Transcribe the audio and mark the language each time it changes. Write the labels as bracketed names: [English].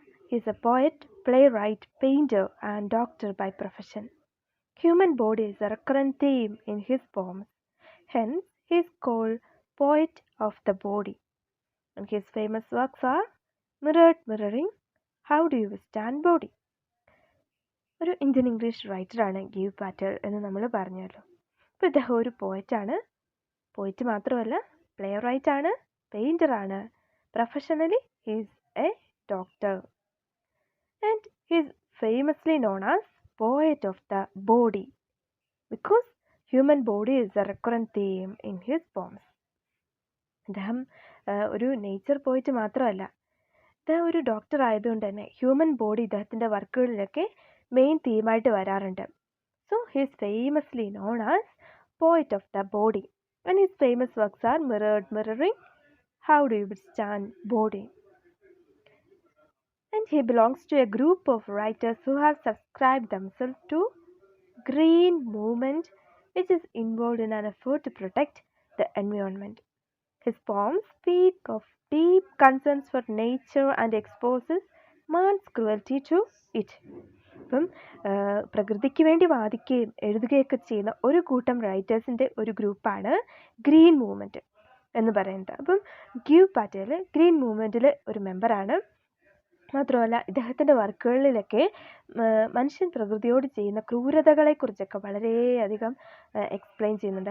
[English] He is a poet, playwright, painter, and doctor by profession. Human body is a recurrent theme in his poems. Hence, he is called poet of the body. And his famous works are Mirrored Mirroring, How Do You Withstand Body? [Malayalam] ഒരു Indian English റൈറ്ററാണ് give petal എന്ന് നമ്മൾ പറഞ്ഞല്ലോ. അപ്പോൾ ഇദ്ദേഹം ഒരു പോയറ്റാണ്. Poet മാത്രമല്ല, play റൈറ്റാണ്, പെയിൻറ്ററാണ്. [English] Professionally he's a doctor. And he's famously known as poet of the body because human body is a recurrent theme in his poems. [Malayalam] അദ്ദേഹം ഒരു നേച്ചർ പോയിട്ട് മാത്രമല്ല, ഇദ്ദേഹം ഒരു ഡോക്ടർ ആയതുകൊണ്ട് തന്നെ ഹ്യൂമൻ ബോഡി ഇദ്ദേഹത്തിൻ്റെ വർക്കുകളിലൊക്കെ മെയിൻ തീമായിട്ട് വരാറുണ്ട്. [English] So he's famously known as poet of the body and his famous works are mirrored mirroring, how do you withstand body. And he belongs to a group of writers who have subscribed themselves to green movement, which is involved in an effort to protect the environment. His poems speak of deep concerns for nature and exposes man's cruelty to it. [Malayalam] അപ്പം പ്രകൃതിക്ക് വേണ്ടി വാദിക്കുകയും എഴുതുകയൊക്കെ ചെയ്യുന്ന ഒരു കൂട്ടം റൈറ്റേഴ്സിൻ്റെ ഒരു ഗ്രൂപ്പാണ് green movement എന്ന് പറയുന്നത്. അപ്പം ഗീവ് പാറ്റേൽ ഗ്രീൻ മൂവ്മെൻറ്റിൽ ഒരു മെമ്പറാണ്. മാത്രമല്ല ഇദ്ദേഹത്തിൻ്റെ വർക്കുകളിലൊക്കെ മനുഷ്യൻ പ്രകൃതിയോട് ചെയ്യുന്ന ക്രൂരതകളെക്കുറിച്ചൊക്കെ വളരെയധികം എക്സ്പ്ലെയിൻ ചെയ്യുന്നുണ്ട്.